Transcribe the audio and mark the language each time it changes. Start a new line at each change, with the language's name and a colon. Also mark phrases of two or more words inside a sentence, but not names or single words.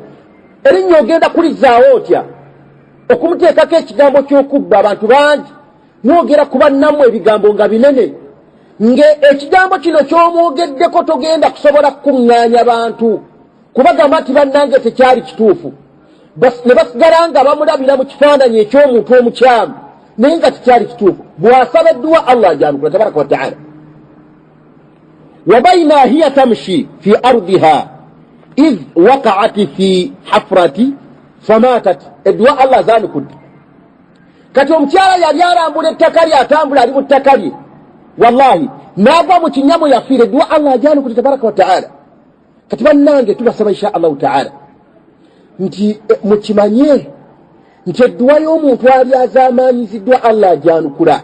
Ganda: Erinnya ogenda kulizaawo otya okumuteekako ekigambo ky'okubba abantu bangi, mwogera ku bannammwe ebigambo nga binene, nge ekigambo kino ky'omwogeddeko togenda kusobola kukuŋŋaanya bantu kubagamba nti bannange tekyali kituufu, ne basigala nga bamulabira mu kifaananyi eky'omuntu omukyamu naye nga tekyali kituufu. Bw'asaba edduwa Allah ajanukula
Arabic: تبارك وتعالى. وبينما هي تمشي في أرضها إذ وقعت في حفرة فماتت,
Ganda: edduwa Allah azanukudde. Kati omukyala yali alambula ettaka lye, atambula ali mu ttaka lye, wallahi n'agwa mu kinyamu yafiire. Edduwa Allah ajanukudde
Arabic: تبارك وتعالى.
Ganda: Kati bannange tubasaba
Arabic: إن شاء الله تعالى
Ganda: nti mukimanye nti edduwa y'omuntu ali azaamaanyiziddwa Allah ajanukula.